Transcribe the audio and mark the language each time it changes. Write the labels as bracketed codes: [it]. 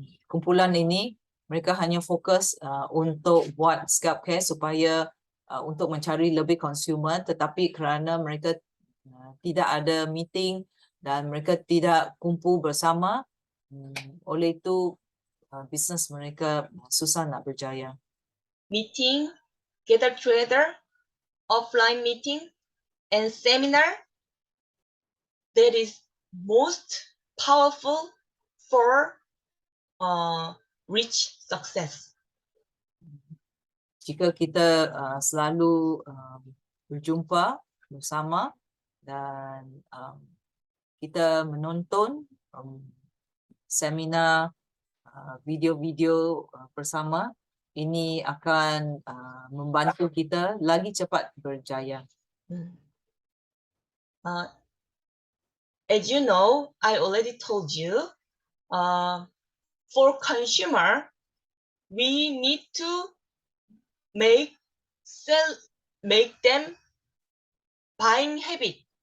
[ms] Kumpulan ini mereka hanya fokus untuk buat Scout Care supaya untuk mencari lebih consumer, tetapi kerana mereka tidak ada meeting dan mereka tidak kumpul bersama, oleh itu bisnes mereka susah nak berjaya. [en] Meeting, gather together, offline meeting and seminar that is most powerful for reach success. [ms] Jika kita selalu berjumpa bersama dan kita menonton seminar video-video bersama, ini akan membantu kita lagi cepat berjaya. [en] As you know, I already told you, for consumer, we need to make them buying habit.